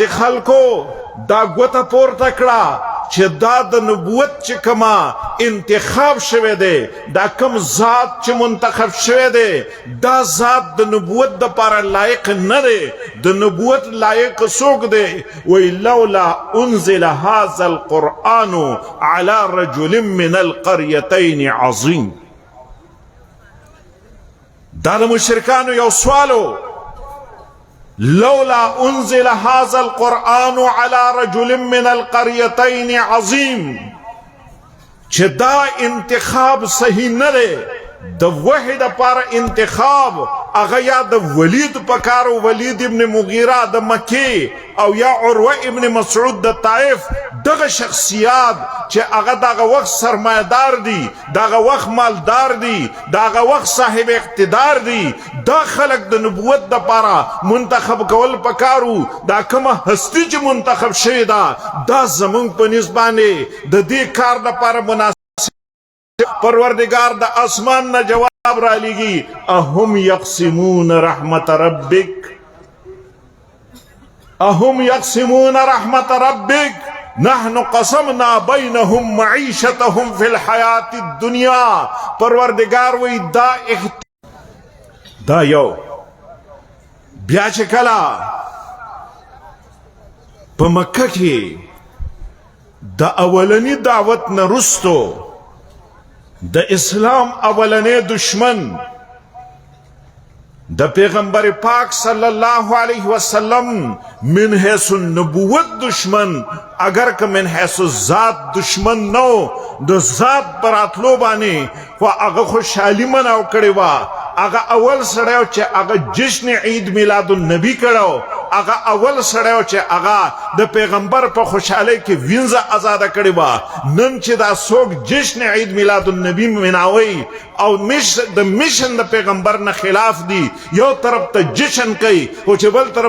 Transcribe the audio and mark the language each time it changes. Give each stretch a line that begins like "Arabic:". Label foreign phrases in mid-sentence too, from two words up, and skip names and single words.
Pashto: خلکو دا ګوته پورته کړه چې دا د نبوت چې کما انتخاب شوه دی دا کم ذات چې منتخب شوه دی دا ذات د نبوت د لپاره لایق نه دی د نبوت لایق څوک دی وی
Arabic: لولا انزل هذا القرآن على رجل من القريتين عظيم
Pashto: دا د مشرکانو یو سوالو
Arabic: لولا انزل هذا القرآن على رجل من القريتين عظيم
Pashto: چې دا انتخاب صحیح نه دی د وحید پر انتخاب هغه یا د ولید پکارو ولید ابن مغیره د مکی او یا عروه ابن مسعود د طائف دغه شخصیات چې هغه دغه وخت سرمایدار دي دغه وخت مالدار دي دغه وخت صاحب اقتدار دي دا خلق د نبوت د لپاره منتخب کول پکارو دا کومه هستی چې منتخب شوی دا زمون په نسبانه د دې کار د لپاره مناسب پروردگار د اسمان نه جواب را لګي
Arabic: اهم يقسمون رحمت ربك اهم يقسمون رحمت ربك نحن قسمنا بينهم معيشتهم في الحياة الدنيا
Pashto: پروردگار وی دا یو بیا چې کلا په مکه کې د اولنی دعوت نه رستو د اسلام اولنی دشمن د پیغمبر پاک صلی الله علیه وسلم
Arabic: من حیث النبوت
Pashto: دشمن اگر که
Arabic: من حیث ذات
Pashto: دشمن نو د ذات براتلو باندې خو هغه خوشحالي مناو کړی وا هغه اول سړیو چې هغه جشن عید میلاد النبی کړو هغه اول سړیو چې هغه د پیغمبر په خوشحالي کې وینځه آزاد کړی وا نن چې دا څوک جشن عید میلاد النبی مناوي او د میشن د پیغمبر نه خلاف دی یو طرف ته جشن کوي او چې بل طرف